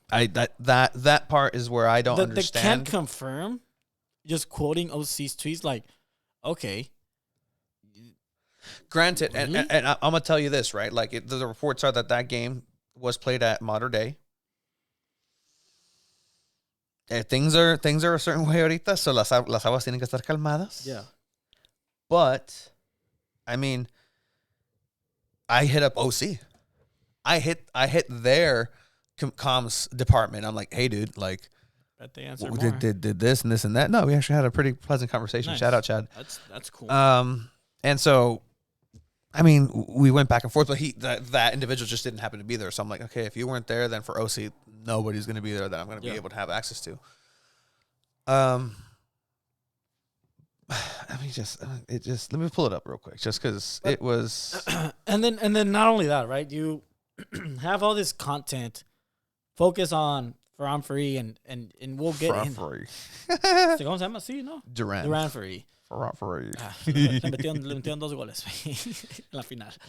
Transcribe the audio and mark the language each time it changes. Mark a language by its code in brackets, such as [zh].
[en] that part is where I don't understand. They can't confirm. Just quoting OC's tweets, like, okay. Granted, really? and I'm gonna tell you this, right? Like, the reports are that game was played at Mater Dei. Things are a certain way [es] ahorita, so las aguas tienen que estar calmadas. [en] Yeah. But, I mean, I hit up OC. I hit their comms department. I'm like, hey, dude, like, Bet they answered more. Did this and this and that. No, we actually had a pretty pleasant conversation. Nice. Shout out, Chad. That's cool. And so, I mean, we went back and forth, but that individual just didn't happen to be there. So I'm like, okay, if you weren't there, then for OC, nobody's going to be there that I'm going to be able to have access to. I mean, let me pull it up real quick, just because it was. And then not only that, right? You have all this content, focus on Ferran Free, and we'll get in. Free. [es] ¿Cómo se llama? Sí, ¿no? [en] Duran Free. Ferran Free. [es] Le metieron 2 goles en la final.